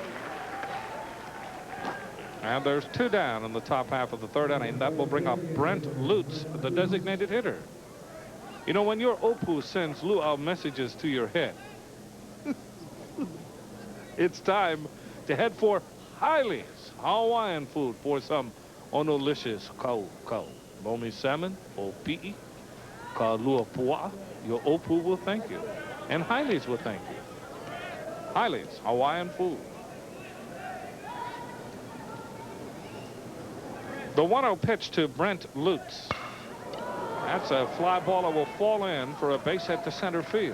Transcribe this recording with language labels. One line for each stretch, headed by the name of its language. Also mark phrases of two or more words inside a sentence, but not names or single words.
English: And there's 2 down in the top half of the 3rd inning. That will bring up Brent Lutz, the designated hitter. You know, when your Opus sends luau messages to your head, it's time to head for Hiley's Hawaiian food for some onolicious kau. Lomi salmon, o pi'i, ka lua pua'a. Your Opu will thank you. And Hiley's will thank you. Hiley's Hawaiian food. The 1-0 pitch to Brent Lutz. That's a fly ball that will fall in for a base hit to center field.